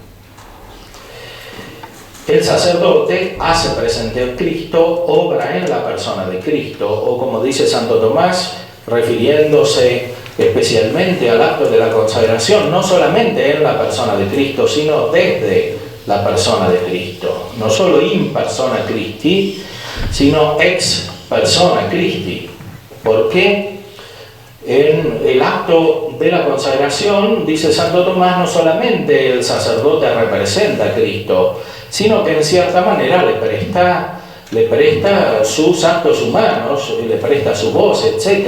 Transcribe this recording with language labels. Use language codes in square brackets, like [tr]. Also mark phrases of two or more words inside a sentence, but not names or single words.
[es] El sacerdote hace presente a Cristo, obra en la persona de Cristo, o como dice Santo Tomás, refiriéndose especialmente al acto de la consagración, no solamente en la persona de Cristo, sino desde la persona de Cristo, no solo [la] in persona Christi, [es] sino [la] ex persona Christi, [es] porque en el acto de la consagración, dice Santo Tomás, no solamente el sacerdote representa a Cristo, sino que en cierta manera le presta sus actos humanos, le presta su voz, etc.